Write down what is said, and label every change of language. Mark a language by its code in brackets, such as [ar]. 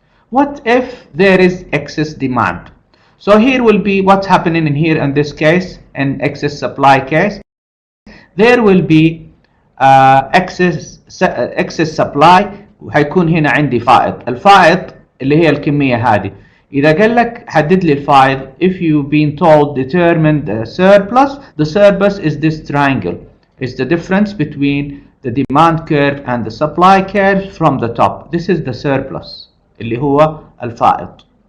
[en] What if there is excess demand? So here will be what's happening in here in this case, in excess supply case. There will be excess supply [ar] وحيكون هنا عندي فائض. الفائض اللي هي الكمية هذه. إذا قال لك حدد لي الفائض, [en] if you've been told determine the surplus is this triangle. It's the difference between the demand curve and the supply curve from the top. This is the surplus [ar] اللي هو الفائض.